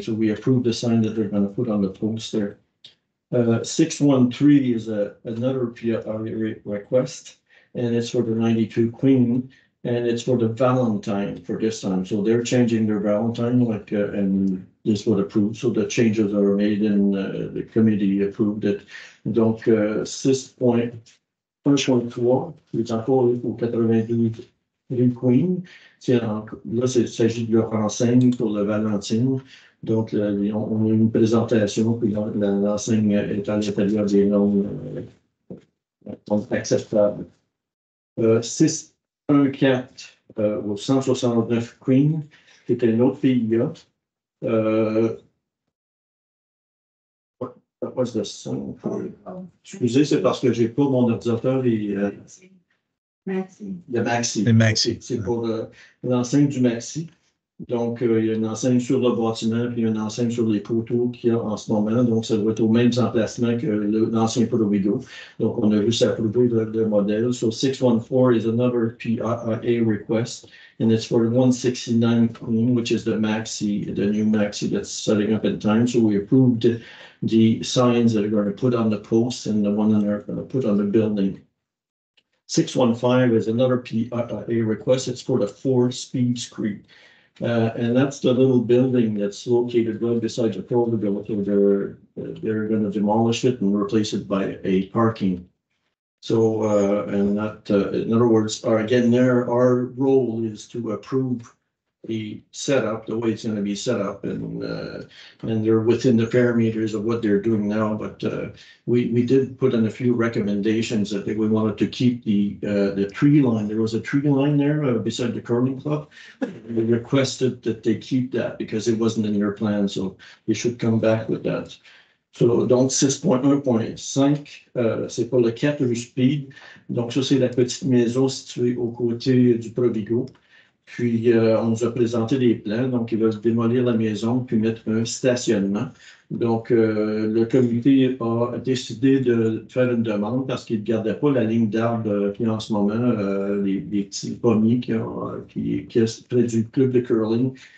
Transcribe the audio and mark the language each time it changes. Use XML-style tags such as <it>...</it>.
<en>So we approved the sign that they're going to put on the post there. 613 is another PIA request, and it's for the 92 Queen, and it's for the Valentine for this time. So they're changing their Valentine, and this was approved. So the changes are made, and the committee approved it.</en> <fr>Donc, 6.1.3, qui est encore au 92 rue Queen. Là, il s'agit de leur enseigne pour le Valentine. Donc, on a une présentation, puis l'enseigne est à l'intérieur des normes acceptables. 6.1.4, au 169 Queen, qui était une autre PIA.</fr> <en>That was the song.</en> <fr>Excusez, c'est parce que j'ai pas mon ordinateur et Merci. le Maxi. Le Maxi. C'est pour l'enseigne du Maxi. Donc, il y a une enseigne sur le bâtiment, puis une enseigne sur les poteaux qu'il y a en ce moment. Donc, ça doit être au même emplacement que l'ancien Provigo. Donc, on a juste approuvé le modèle.</fr> <en>So 614 is another PIA request, and it's for 169 Queen, which is the Maxi, the new Maxi that's setting up in time. So we approved the signs that are going to put on the posts and the one that are going to put on the building. 615 is another PIA request. It's for the 4-speed street. And that's the little building that's located right beside the Provigo. They're going to demolish it and replace it by a parking. So, and that, in other words, our role is to approve the setup, the way it's going to be set up, and they're within the parameters of what they're doing now. But we did put in a few recommendations that we wanted to keep the tree line. There was a tree line there beside the curling club. We requested that they keep that because it wasn't in their plan, so they should come back with that.</en> <fr>So, donc 6.1.5, c'est pour le 4 rue Speed. Donc ça, c'est la petite maison située aux côtés du Provigo. Puis, on nous a présenté des plans. Donc, ils veulent démolir la maison puis mettre un stationnement. Donc, le comité a décidé de faire une demande parce qu'il ne gardait pas la ligne d'arbres qui en ce moment, les petits pommiers qui est près du club de curling.</fr>